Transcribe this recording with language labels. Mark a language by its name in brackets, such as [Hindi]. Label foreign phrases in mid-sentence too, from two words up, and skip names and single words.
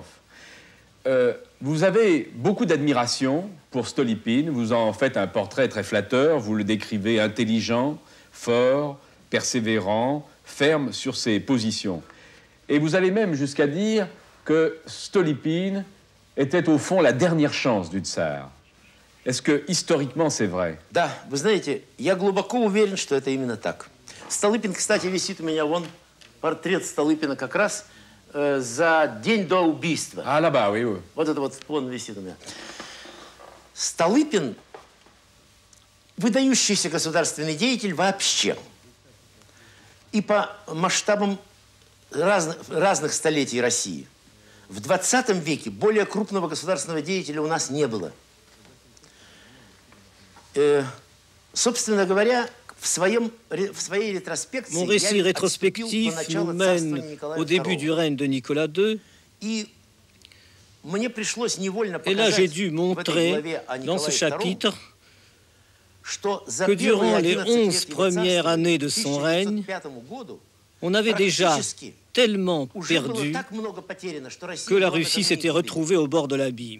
[French] Vous avez beaucoup d'admiration pour Stolypine, vous en faites un portrait très flatteur, vous le décrivez intelligent, fort, persévérant, ferme sur ses positions. Et vous allez même jusqu'à dire que Stolypine était au fond la dernière chance du tsar. Est-ce que, historiquement, c'est vrai? [Russian] Да, вы знаете, я глубоко уверен, что это именно так. Столыпин, кстати, висит у меня, вон, портрет Столыпина как раз за день до убийства. [French] Ah, là-bas, oui, oui. [Russian] Вот это вот, вон висит у меня. Столыпин – выдающийся государственный деятель вообще. И по масштабам разных столетий России. В 20 веке более крупного государственного деятеля у нас не было. Собственно говоря, [French] Mon récit rétrospectif nous mène au début du règne de Nicolas II. Et là, j'ai dû montrer dans ce chapitre que durant les 11 premières années de son règne, on avait déjà tellement perdu que la Russie s'était retrouvée au bord de l'abîme.